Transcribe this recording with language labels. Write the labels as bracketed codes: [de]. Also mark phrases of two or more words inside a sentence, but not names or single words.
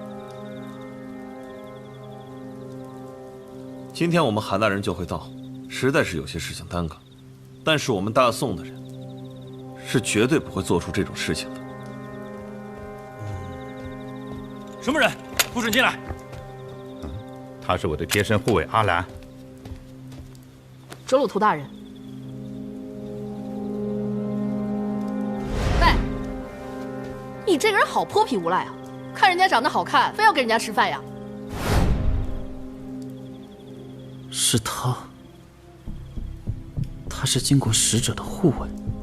[zh] 今天我們韩大人就會到，實在是有些事情耽擱，但是我們大宋的人是絕對不會做出這種事情的。什麼人？不准進來！他是我的貼身護衛阿蘭。哲魯圖大人。喂，你這個人好潑皮无賴啊！看人家長得好看，非要跟人家吃飯呀？是他，他是金國使者的護衛。